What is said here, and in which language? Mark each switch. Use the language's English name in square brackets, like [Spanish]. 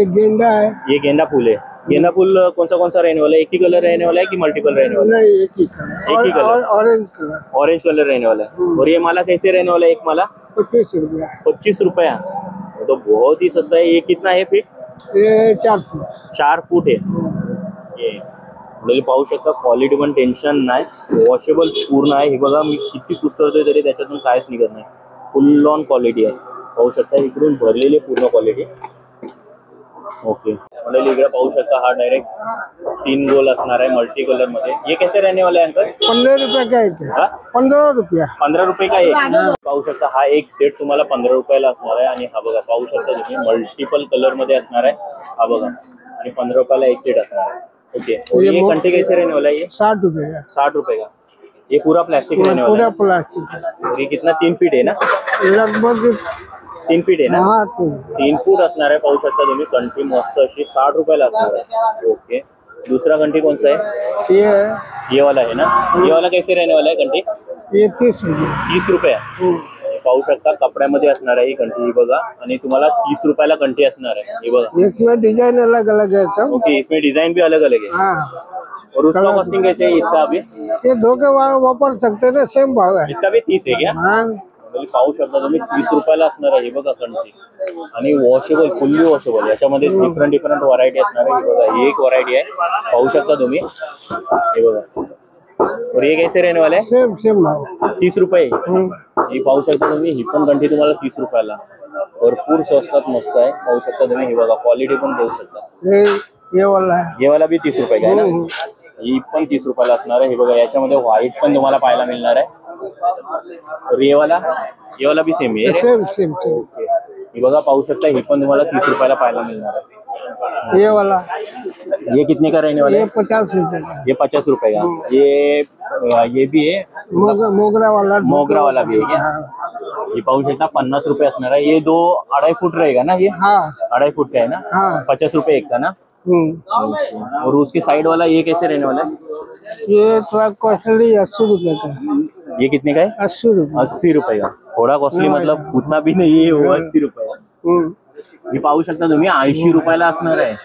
[Hindi] एक गेंदा है। ये गेंदा फूल है। गेंदा फूल कौन सा रहने वाला है? एक ही कलर रहने वाला है कि मल्टीपल रहने वाला है? नहीं, एक ही कलर। एक ही colour. Orange colour. Orange colour रहने वाला है। और ये माला कैसे रहने वाला है एक माला? 25 रुपया। 25 रुपया, तो बहुत ही सस्ता है। ये कितना है फिर? ये 4 फुट। 4 फूट है ये। [Marathi] म्हणजे पाहू शकता, क्वालिटी पण टेन्शन नाही, वॉशेबल पूर्ण आहे। हे बघा, मी किती पुश करतोय तरी त्याच्यातून काहीच निघत नाही, फुल ऑन क्वालिटी आहे। पाहू शकता इकडून भरलेली पूर्ण क्वालिटी। ओके, म्हणजे इकडे पाहू शकता, हा डायरेक्ट 3 गोल असणार आहे मल्टी कलर मध्ये। [Hindi] ये कैसे रहने वाला है अंकल? 15 रुपया का एक है। हा? 15 रुपया। 15 रुपये का एक। [Marathi] पाहू शकता, हा एक सेट तुम्हाला 15 रुपयाला असणार आहे। आणि हा बघा पाहू शकता तुम्ही, मल्टिपल कलर मध्ये असणार आहे, हा बघा। आणि 15 रुपयाला एक सेट असणार है। [Hindi] ओके, और ये कंटे कैसे रहने वाला है? ये 60 रुपये का। 60 रुपये का। ये पूरा प्लास्टिक रहने वाला पूरा है। प्लास्टिक। और ये कितना, 3 फीट है ना? लगभग 3 फीट है ना? हाँ, [Marathi] 3 फूट असणार आहे। पाहू शकता तुम्ही, कंटी मस्त अशी 60 रुपयाला असणार आहे। [Hindi] ओके, दूसरा कंटी कौन सा है? ये वाला है ना? ये वाला कैसे रहने वाला है कंटी? ये 30 रुपये। 30 रुपये। [Marathi] पाहू शकता, कपड्यामध्ये असणार आहे ही कंटी, ही बघा। आणि तुम्हाला 30 रुपयाला कंटी असणार आहे, हे बघा। [Hindi] इसमें डिजाइन अलग अलग है सब। ओके, इसमें डिजाइन भी अलग अलग है। हाँ, और उसका कॉस्टिंग कैसे है इसका अभी? ये धो के वापर सकते थे, सेम भाव है। इसका भी 30 है क्या? हाँ, [Marathi] म्हणजे पाहू शकता तुम्ही, 30 रुपयाला असणार आहे, हे बघा कंटी। आणि वॉशेबल, फुल्ली वॉशेबल, याच्यामध्ये डिफरंट व्हरायटी असणार आहे, हे बघा। ही एक व्हरायटी आहे, पाहू शकता तुम्ही, हे बघा। [Hindi] और ये कैसे रहने वाला है? सेम भाव। [Marathi] 30 रुपये। ही पाहू शकता तुम्ही, ही पण कंठी तुम्हाला 30 रुपयाला। भरपूर स्वस्तात मस्त आहे, पाहू शकता तुम्ही. हे बघा क्वालिटी पण पाहू शकता. [Hindi] ये वाला है. [Marathi] हे वाला बी 30 रुपये का आहे ना. ही पण 30 रुपयाला असणार आहे. हे बघा याच्यामध्ये व्हाईट पण तुम्हाला पाहायला मिळणार आहे. तर ये वाला बी सेम आहे. Same same same. हे बघा पाहू शकता, हे पण तुम्हाला 30 रुपयाला पाहायला मिळणार आहे. [Hindi] ये वाला ये कितने का रहने वाला ये है? 50 रुपए का. ये 50 रुपये का. ये भी है. मोगरा वाला. मोगरा वाला भी है क्या? [Marathi] ये पाहू शकता 50 रुपये असणार आहे. [Hindi] ये 2-2.5 फुट रहेगा ना. [Marathi] ये [Hindi] हाँ 2.5 फुट का है ना. हाँ. 50 रुपये एक का ना. और उसके साइड वाला ये कैसे रहने वाला है? ये थोड़ा कॉस्टली 80 रुपए का. ये कितने का है? 80 रुपए. 80 रुपये का. थोडा कॉस्टली मतलब उतना भी नहीं है, वो 80 रुपये का. [Marathi] हे पाहू शकता तुम्ही 80 रुपयाला असणार आहे.